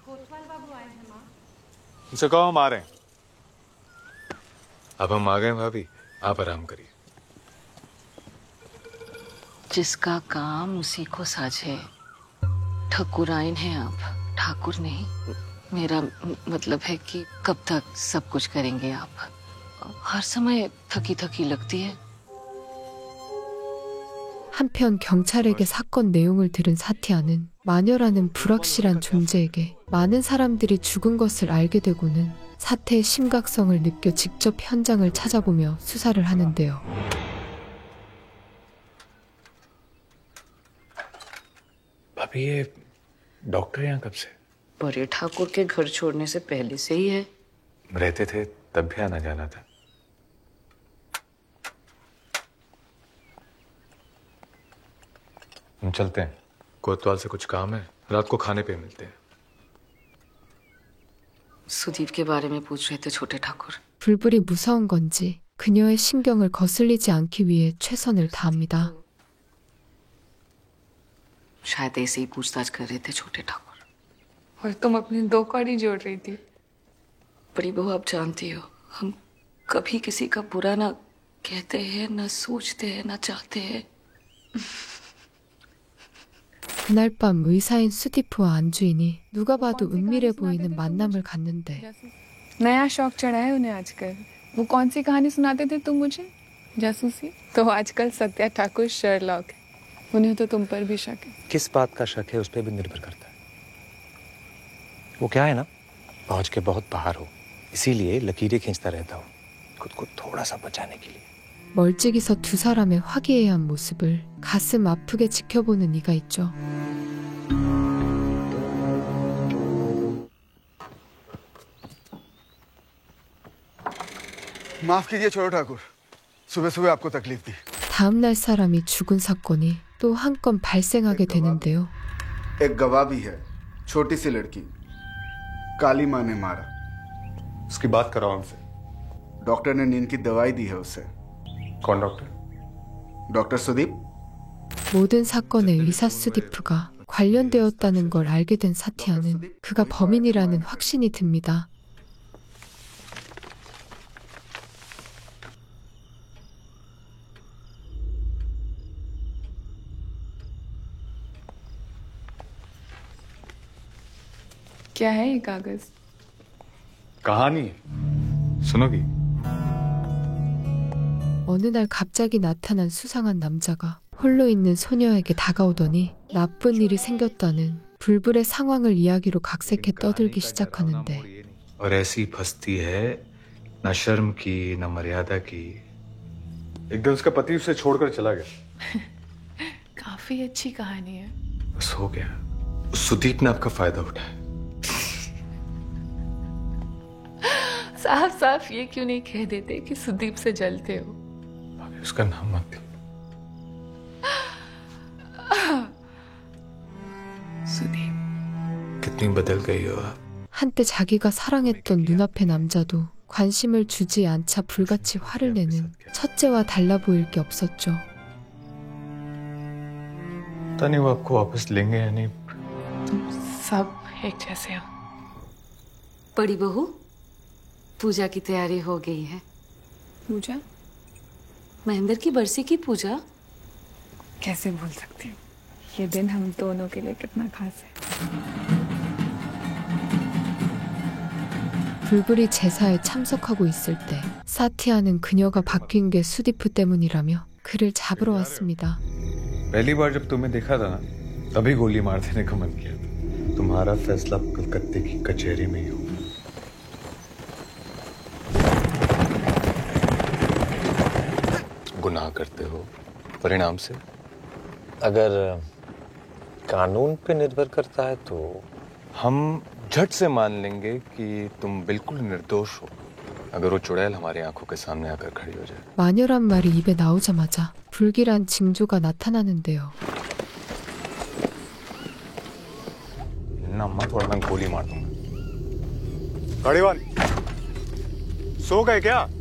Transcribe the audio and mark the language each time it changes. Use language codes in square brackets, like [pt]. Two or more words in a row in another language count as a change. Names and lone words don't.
[hi] उनसे कहो हम आ रहे हैं। अब हम आ गए भाभी, आप आराम करिए। जिसका काम उसी को साझे। ठकुराइन हैं आप, ठाकुर नहीं। मेरा मतलब है कि कब तक सब कुछ करेंगे आप? हर समय थकी थकी लगती है। [ko] 한편 경찰에게 사건 내용을 들은 사티아는 마녀라는 불확실한 존재에게 많은 사람들이 죽은 것을 알게 되고는 사태의 심각성을 느껴 직접 현장을 찾아보며 수사를 하는데요. [hi] भाभी ये डॉक्टर यहाँ कब से? बड़े ठाकुर के घर छोड़ने से पहले से ही है। रहते थे तब भी आना जाना था। हम चलते हैं, कोतवाल से कुछ काम है, रात को खाने पे मिलते हैं। सुदीप के बारे में पूछ रहे थे छोटे ठाकुर। [ko] 불불이 무서운 건지 그녀의 신경을 거슬리지 않기 위해 최선을 다합니다. [hi] शायद ऐसे ही पूछताछ कर रहे थे छोटे ठाकुर। और तुम अपनी दो कौड़ी जोड़ रही थी। बड़ी बहू, आप जानती हो, हम कभी किसी का बुरा ना कहते हैं, ना सोचते हैं, ना चाहते हैं। [ko] 그날 밤 의사인 수디프와 안주인이 누가 봐도 은밀해 보이는 만남을 갖는데 [hi] नया शौक चढ़ा है उन्हें आजकल। वो कौन सी कहानी सुनाते थे तुम मुझे? जासूसी? तो आजकल सत्या ठाकुर शर्लॉक है। उन्हें तो तुम पर भी शक है। किस बात का शक है उस पर भी निर्भर करता है। वो क्या है ना, पहुंच के बहुत बाहर हो, इसीलिए लकीरें खींचता रहता हूँ खुद को थोड़ा सा बचाने के लिए। [ko] 멀찍이서 두 사람의 화기애애한 모습을 가슴 아프게 지켜보는 이가 있죠. [hi] माफ कीजिए छोटे ठाकुर, सुबह सुबह आपको तकलीफ दी। [ko] 다음날 사람이 죽은 사건이 또 한 건 발생하게 되는데요. [hi] एक गवाह भी है, छोटी सी लड़की, काली माँ ने मारा। उसकी बात कराओ हमसे। डॉक्टर ने नींद की दवाई दी है उसे। कौन डॉक्टर? डॉक्टर सुदीप। [ko] 모든 사건에 의사 수디프가 관련되었다는 걸 알게 된 사티아는 그가 범인이라는 확신이 듭니다. [hi] क्या है ये कागज? कहानी सुनोगी? [ko] 어느 날 갑자기 나타난 수상한 남자가 홀로 있는 소녀에게 다가오더니 나쁜 일이 생겼다는 불불의 상황을 이야기로 각색해 떠들기 시작하는데 [hi] और ऐसी फंसती है ना शर्म की ना मर्यादा की। एक दिन उसका पति उसे छोड़कर चला गया। काफी अच्छी कहानी है। बस हो गया, सुदीप ने आपका फायदा उठाया। साफ साफ ये क्यों नहीं कह देते कि सुदीप से जलते हो? उसका नाम मत ली। सुदीप। कितनी बदल गई हो आप। [ko] 한때 자기가 사랑했던 눈앞의 남자도 관심을 주지 않자 불같이 화를 내는 첫째와 달라 보일 게 없었죠. [hi] पता नहीं वो आपको वापस लेंगे या नहीं। तुम सब एक जैसे हो। बड़ी बहू, पूजा की तैयारी हो गई है। पूजा? महेंद्र की बरसी की पूजा। कैसे भूल सकती हूँ? ये दिन हम दोनों के लिए कितना खास है। [ko] 불불이 제사에 참석하고 있을 때 사티아는 그녀가 바뀐 게 수디프 때문이라며 그를 잡으러 왔습니다. [hi] पहली बार जब तुम्हें देखा था ना तभी गोली मार देने का मन किया था। तुम्हारा फैसला कलकत्ते की कचहरी में ही हो। गुनाह करते हो परिणाम से। अगर कानून पे निर्भर करता है तो हम झट से मान लेंगे कि तुम बिल्कुल निर्दोष हो अगर वो चुड़ैल हमारी आंखों के सामने आकर खड़ी हो जाए। [ko] 마녀란 말이 입에 나오자마자 불길한 징조가 나타나는데요. [hi] ना मत वरना मैं गोली मार दूंगा। गाड़ीवान सो गए क्या?